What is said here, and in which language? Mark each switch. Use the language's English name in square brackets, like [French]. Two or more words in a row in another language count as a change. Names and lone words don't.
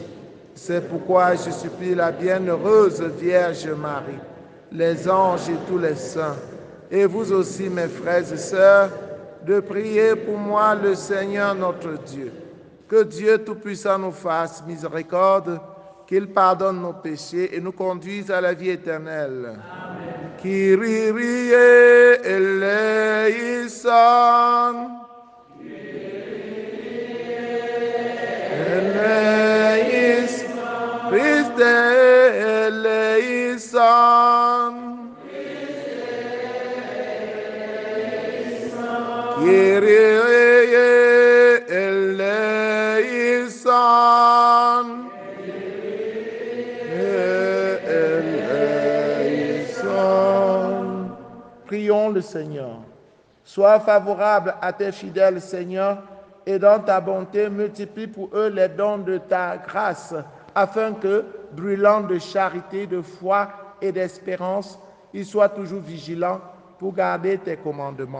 [French] C'est pourquoi je supplie la bienheureuse Vierge Marie, les anges et tous les saints, et vous aussi, mes frères et sœurs, de prier pour moi le Seigneur notre Dieu. Que Dieu Tout-Puissant nous fasse miséricorde, qu'il pardonne nos péchés et nous conduise à la vie éternelle. [Greek] Amen. Kyrie eleison. Eleison. Christe eleison. Kyrie eleison. [French] Prions le Seigneur. Sois favorable à tes fidèles, Seigneur, et dans ta bonté, multiplie pour eux les dons de ta grâce, afin que, brûlant de charité, de foi et d'espérance, ils soient toujours vigilants pour garder tes commandements.